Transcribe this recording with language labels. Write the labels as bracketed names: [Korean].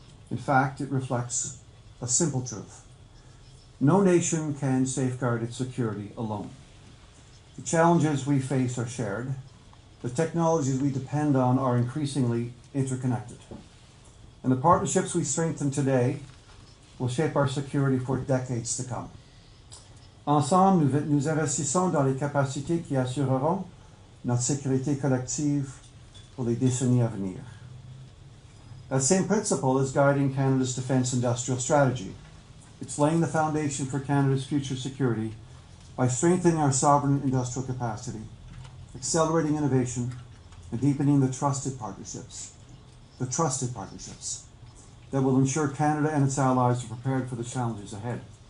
[English] In fact, it reflects a simple truth. No nation can safeguard its security alone. The challenges we face are shared. The technologies we depend on are increasingly interconnected. And the partnerships we strengthen today will shape our security for decades to come. [French] Ensemble, nous investissons dans les capacités qui assureront notre sécurité collective pour les décennies à venir. [English] That same principle is guiding Canada's defence industrial strategy. It's laying the foundation for Canada's future security by strengthening our sovereign industrial capacity, accelerating innovation, and deepening the trusted partnerships that will ensure Canada and its allies are prepared for the challenges ahead.